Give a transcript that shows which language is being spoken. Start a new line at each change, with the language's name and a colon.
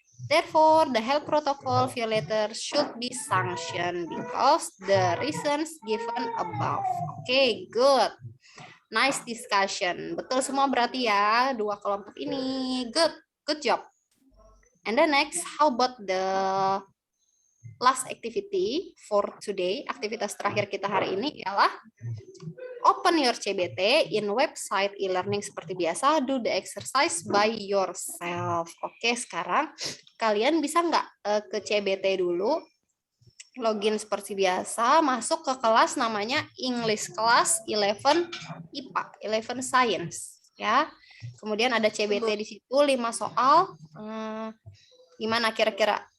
English: Therefore, the health protocol violator should be sanctioned because the reasons given above. Okay, good. Nice discussion.
Indonesian: Betul semua berarti ya, dua kelompok ini.
English: Good job. And then next, how about the last activity for today?
Indonesian: Aktivitas terakhir kita hari ini ialah
English: open your CBT in website e-learning
Indonesian: seperti biasa.
English: Do the exercise by yourself.
Indonesian: Oke, sekarang kalian bisa nggak ke CBT dulu? Login seperti biasa, masuk ke kelas namanya English Class 11 IPA, 11 Science. Ya. Kemudian ada CBT di situ 5 soal. Gimana kira-kira?